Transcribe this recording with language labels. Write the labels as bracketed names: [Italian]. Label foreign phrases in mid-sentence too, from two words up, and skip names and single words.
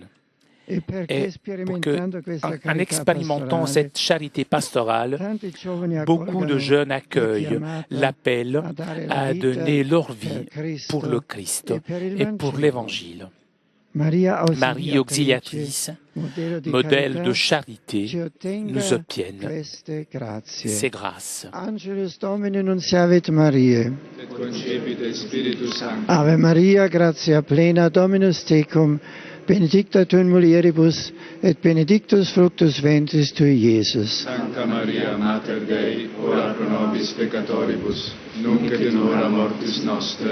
[French] Et pour que, en expérimentant cette charité pastorale, beaucoup de jeunes accueillent l'appel à donner leur vie pour le Christ et pour l'Évangile. Marie Auxiliatrice, modèle de charité, nous obtienne ces grâces. [Latin] Angelus Domini nunciavit Mariae. Et concepit Spiritus Sancti. Ave Maria, gratia plena, Dominus tecum, benedicta tu in mulieribus, et benedictus fructus ventris tui, Iesus. Sancta Maria, Mater Dei, ora pro nobis peccatoribus, nunc et in hora mortis nostre.